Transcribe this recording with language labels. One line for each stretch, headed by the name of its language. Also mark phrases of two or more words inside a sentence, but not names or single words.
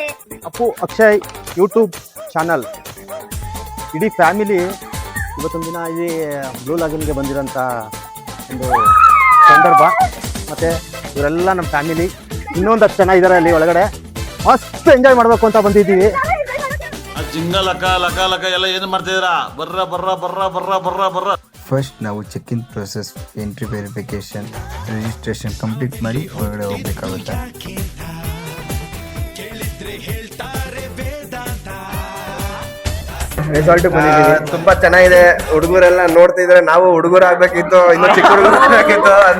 Kannada: ಅಪ್ಪು ಅಕ್ಷಯ್
English: YouTube channel
Kannada: ಇಡೀ ಫ್ಯಾಮಿಲಿ ಇವತ್ತೊಂದು ದಿನ ಇಲ್ಲಿ ಬ್ಲೂ ಲಾಗೂನ್ಗೆ ಬಂದಿರೋಂಥ ಒಂದು ಸಂದರ್ಭ. ಮತ್ತು ಇವರೆಲ್ಲ ನಮ್ಮ ಫ್ಯಾಮಿಲಿ ಇನ್ನೊಂದು 10 ಜನ ಇದ್ದಾರೆ ಅಲ್ಲಿ ಒಳಗಡೆ. ಮಸ್ತ್ ಎಂಜಾಯ್ ಮಾಡಬೇಕು ಅಂತ ಬಂದಿದ್ದೀವಿ. ಜಿಂಗ ಲಕ ಲಕ ಲಕ ಎಲ್ಲ ಏನು ಮಾಡ್ತಿದ್ದೀರಾ? ಬರ್ರ ಬರ್ರ ಬರ್ರ ಬರ್ರ ಬರ್ರ ಬರ್ರ. ಫಸ್ಟ್ ನಾವು
English: check in process, entry verification, registration complete
Kannada: ಮಾಡಿ ಹೊರಗಡೆ ಹೋಗ್ಬೇಕಾಗುತ್ತೆ. ರೆಸಾರ್ಟ್ ತುಂಬಾ ಚೆನ್ನಾಗಿದೆ. ಹುಡುಗರೆಲ್ಲ ನೋಡ್ತಾ ಇದ್ರೆ ನಾವು ಹುಡುಗರು ಆಗ್ಬೇಕಿತ್ತು, ಇನ್ನು ಚಿಕ್ಕ ಹುಡುಗರು ಆಗ್ಬೇಕಿತ್ತು ಅಂತ.